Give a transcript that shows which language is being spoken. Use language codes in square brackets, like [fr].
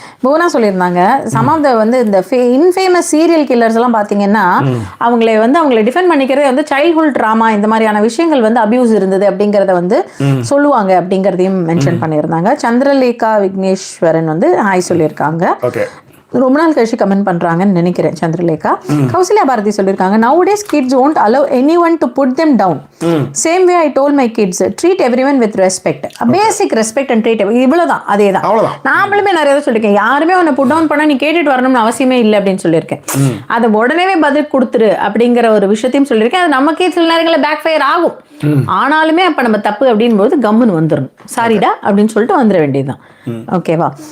[ta] புவனா சொல்லியிருந்தாங்க, some of the வந்து இந்த இன்ஃபேமஸ் சீரியல் கில்லர்ஸ் எல்லாம் பார்த்தீங்கன்னா அவங்களை டிஃபெண்ட் பண்ணிக்கிறதே வந்து சைல்ட்ஹுட் ட்ராமா, இந்த மாதிரியான விஷயங்கள் வந்து அபியூஸ் இருந்தது அப்படிங்கிறத வந்து சொல்லுவாங்க அப்படிங்கிறதையும் மென்ஷன் பண்ணியிருந்தாங்க. சந்திரலேகா விக்னேஸ்வரன் வந்து ஹாய் சொல்லியிருக்காங்க. ஓகே. ரொம்ப நாள் கழிச்சு கமெண்ட் பண்றாங்கன்னு நினைக்கிறேன் சந்திரலேகா. [en] Kausalya Bharathi [ta] சொல்லியிருக்காங்க, [en] nowadays kids won't allow anyone to put them down. Same way I told my kids, treat everyone with respect. Basic respect and treat [ta] இவ்வளவுதான். அதேதான். நாமளுமே நிறைய சொல்லியிருக்கேன், யாருமே உன்னை புட் டவுன் பண்ண நீ கேட்டுட்டு வரணும்னு அவசியமே இல்லை அப்படின்னு சொல்லியிருக்கேன். அதை உடனே பதில் கொடுத்துரு அப்படிங்கிற ஒரு விஷயத்தையும் சொல்லியிருக்கேன். அது நமக்கே சில நேரங்களில் பேக் ஃபயர் ஆகும். ஆனாலுமே அப்ப நம்ம தப்பு அப்படின் போது கம்முன்னு வந்துடணும். சாரிடா அப்படின்னு சொல்லிட்டு வந்துட வேண்டியதுதான். ஓகேவா.